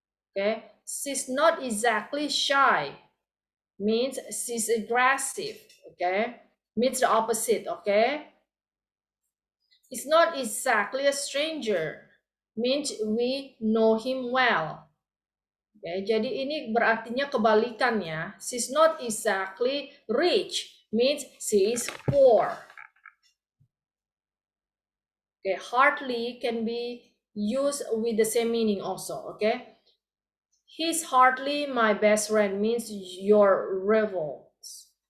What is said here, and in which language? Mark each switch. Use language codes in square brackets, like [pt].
[en] Okay, she's not exactly shy, means she's aggressive. Okay, means the opposite. Okay, it's not exactly a stranger, means we know him well. [id] Okay, jadi ini berartinya kebalikannya. [en] She's not exactly rich, means she is poor. Okay, hardly can be used with the same meaning also. Okay, he's hardly my best friend means your rivals.